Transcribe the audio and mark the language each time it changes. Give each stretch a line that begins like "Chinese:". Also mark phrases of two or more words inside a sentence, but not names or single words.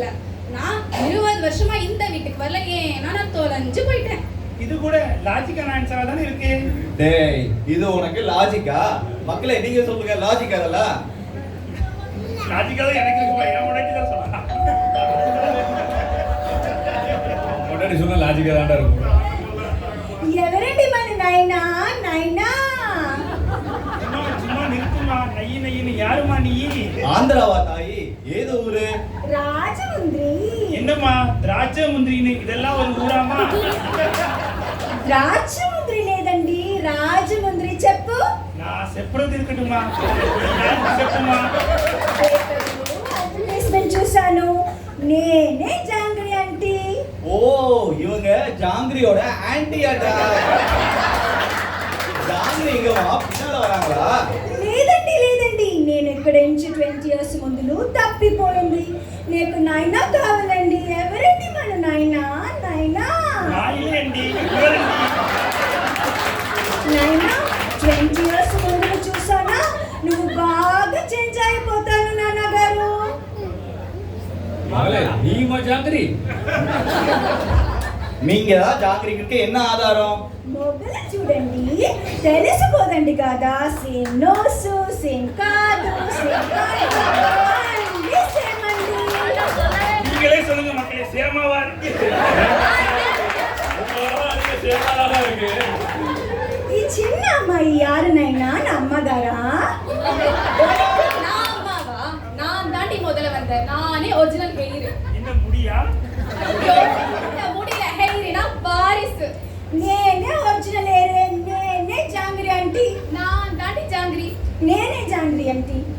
Tamil: நான் 20 வருஷமா இந்த வீட்டுக்கு வரல, ஏன்னா நான் தொலைஞ்சு போயிட்டேன். இது கூட லாஜிக்கான ஆன்சரா தானே இருக்கு. டேய், இது உனக்கு லாஜிக்கா? மக்களே நீங்க சொல்லுங்க, லாஜிக் அதெல்லாம்? லாஜிக்கா தான் எனக்கு இருக்குப்பா. என் முன்னாடி தான் சொல்லலாம். முன்னாடி சொன்னா லாஜிக்கா தான்டா இருக்கும்.
Telugu: ఎవరండి మన నాయనా నాయనా?
Tamil: சும்மா நிறுத்துமா. நையின்னு யாருமா நீ? ஆந்திராவா தாயி? ஏது ஊரு?
Telugu: రాజముంద్రి.
Tamil: என்னம்மா திராட்சை முந்திரின்னு இதெல்லாம் ஒரு ஊராமா?
Telugu: రాజముంద్రి లేదండి, రాజముంద్రి. చెప్పు.
Tamil: நான் செப்பறது இருக்கட்டுமா?
Telugu: చెప్పుమా. అడ్వర్టైజ్మెంట్ చూసాను. నేనే జాంగ్రీ ఆంటీ. ஓ, இவங்க ஜாங்கிரியோட ஆன்டி ஆட்டா. ஜாங்கிரி இங்க பின்னால வராங்களா? లేదండి, నేను ఇక్కడ నుంచి 20 years ముందు తప్పిపోయింది. నీకు నాయనా కావాలండి. ఎవరండి మన నాయనా? నాయనా 20 years ముందు చూసానా? నువ్వు బాగా చేంజ్ అయిపోతాను నాన్నగారు.
Tamil: மகளே, நீமா ஜாங்கிரி? நீங்க தான் ஜாங்கிரிக்கு என்ன ஆதாரம்?
Telugu: మొగ్గల చూడండి, తెలిసిపోదండి కదా.
English: same nose,
Telugu: సేమ్ కాదు, సేమ్
Tamil: நீங்களே சொல்லுங்க மக்களே, சேமாவா இருக்கு?
Telugu: ఈ చిన్న అమ్మాయి యారునైనా నా అమ్మగారా?
Tamil: நான் தாண்டி முதல்ல வந்தேன். நானே
English: original heir.
Tamil: என்ன முடியா? முடியல, ஹெயிர்னா வாரிசு.
Telugu: నేనే
English: original heir.
Telugu: నేనే జాంగ్రీ ఆంటీ.
Tamil: நான் தாண்டி ஜாங்கிரி.
Telugu: నేనే జాంగ్రీ ఆంటీ.